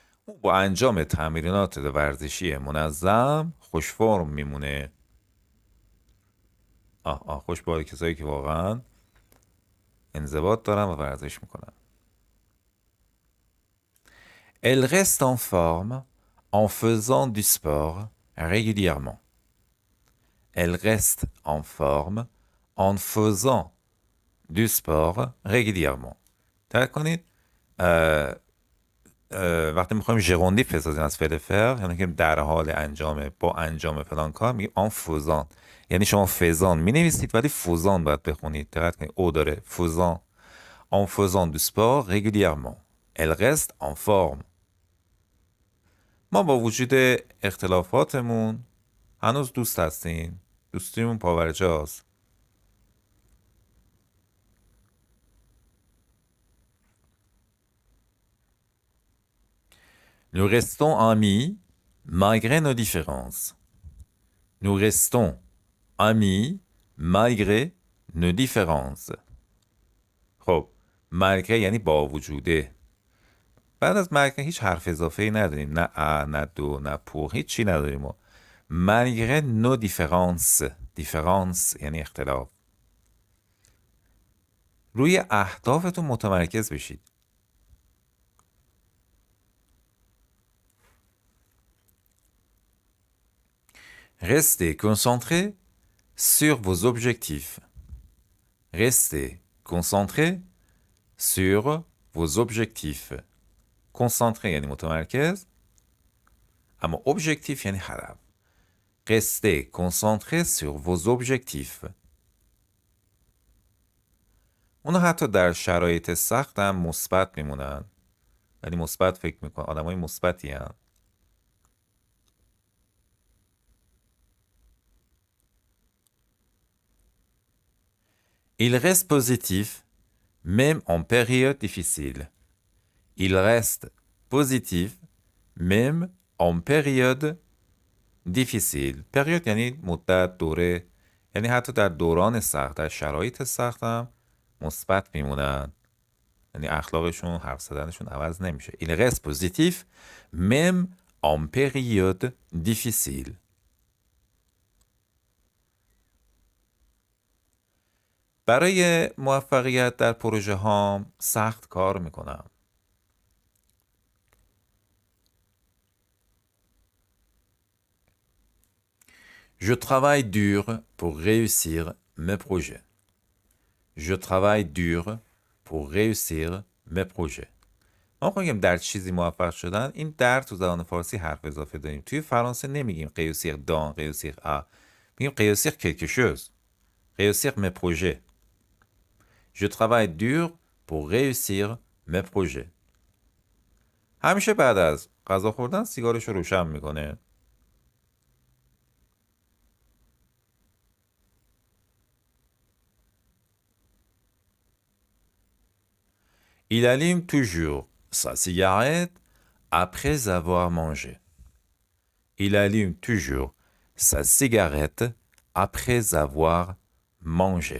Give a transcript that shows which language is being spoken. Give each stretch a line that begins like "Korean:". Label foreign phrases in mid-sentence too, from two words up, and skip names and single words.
Persian: با انجام تمرینات ورزشی منظم خوش فرم میمونه. خوش به کسایی که واقعا انضباط دارن و ورزش میکنن.
French: Elle reste en forme en faisant du sport régulièrement. Elle reste en forme en faisant du sport régulièrement.
Persian: درک کنید وقتی میخوایم ژروندی بسازیم از فعل فعل، یعنی که در حال انجام، با انجام فلان کار، میگیم
French: en faisant.
Persian: یعنی شما فزان می نویسید ولی فوزان باید بخونید. دقت کنید او داره فوزان.
French: En faisant du sport régulièrement. Elle reste en forme.
Persian: ما با وجود اختلافاتمون هنوز دوست هستیم. دوستیمون پاورجاست.
French: Nous restons amis malgré nos différences. Nous restons amis malgré nos différences.
Persian: خب malgré یعنی با وجوده. بعد از malgré هیچ حرف اضافه ای نداریم. نه ا، نه دو، نه pour، هیچ چی نداریم.
French: malgré nos différences.
Persian: différence یعنی اختلاف. روی اهدافتون متمرکز بشید.
French: Restez concentrés sur vos objectifs. Restez concentrés sur vos objectifs.
Persian: Concentré یعنی متمرکز، اما objectif یعنی هدف.
French: Restez concentrés sur vos objectifs.
Persian: اونا حتی در شرایط سخت هم مثبت میمونن. یعنی مثبت فکر میکنن. آدمای مثبتی هستند.
French: Il reste positif même en période difficile. Il reste positif même en période difficile.
Persian: پریود یعنی مدت، دوره، یعنی حتی در دوران سخت، در شرایط سخت هم مثبت میمونن. یعنی اخلاقشون، حرف زدنشون عوض نمیشه. Il reste positif même en période difficile. برای موفقیت در پروژه هام سخت کار میکنم.
French: Je travaille dur pour réussir mes projets. Je travaille dur pour réussir mes projets.
Persian: ما میگیم در چیزی موفق شدن، این در تو زبان فارسی حرف اضافه داریم. توی فرانسه نمیگیم
French: réussir dans، réussir à. میگیم réussir quelque chose. réussir mes projets. Je travaille dur pour réussir mes projets.
Persian: همیشه بعد از غذا خوردن سیگارش رو روشن میکنه.
French: Il allume toujours sa cigarette après avoir mangé. Il allume toujours sa cigarette après avoir mangé.